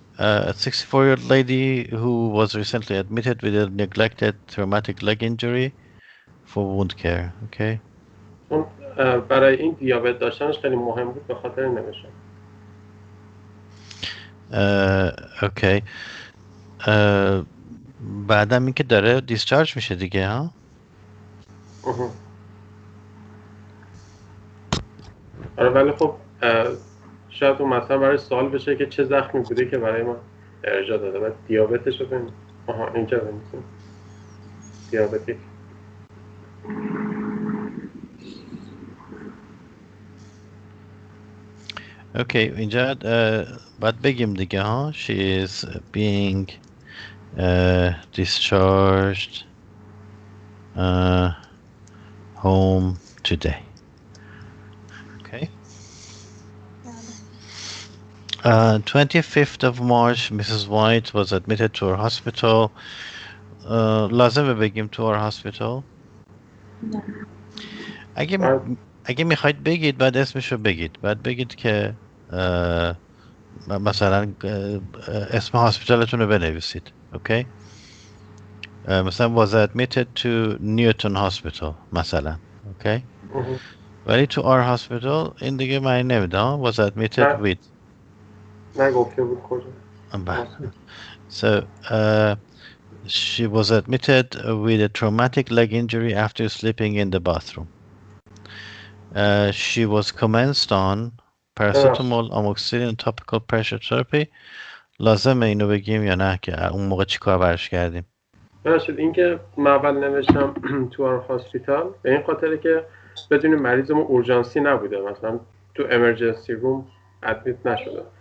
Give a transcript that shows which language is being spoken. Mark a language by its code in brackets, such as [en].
[en] A 64-year-old lady who was recently admitted with a neglected traumatic leg injury for wound care. Okay. [fa] اون برای این دیابت داشتنش خیلی مهم بود به خاطر نمیشه. اوکی. بعدم این که داره دیسچارج میشه دیگه ها. آره ولی خب شاید اون مثلا برای سوال بشه که چه زخمی بوده که برای ما ارجاع داده. بعد دیابتش رو ببینیم. آها اینجا ببینیم. دیابتی. اوکی اینجا باید بگیم دیگه ها. [en] She is being discharged home today. Okay. 25th of March, Mrs. White was admitted to our hospital. [fa] لازمه بگیم [en] to our hospital. [fa] اگه میخواید بگید بعد اسمشو بگید. بعد بگید که مثلا اسم هاسپیتالتون رو بنویسید. اوکی. [en] مثلا was admitted to Newton Hospital مثلا. [fa] اوکی. ولی [en] to our hospital [fa] این دیگه معنی نمیده. [en] was admitted with. [fa] نگفته بود کجا. [en] So she was admitted with a traumatic leg injury after sleeping in the bathroom. She was commenced on paracetamol, amoxicillin, topical pressure therapy. [fa] لازمه اینو بگیم یا نه که اون موقع چی کار برش کردیم؟ باشید این که من اول نوشتم تو آر هاسپیتال به این خاطره که بدون مریضمون اورژانسی نبوده، مثلا تو امرجنسی روم ادمیت نشده.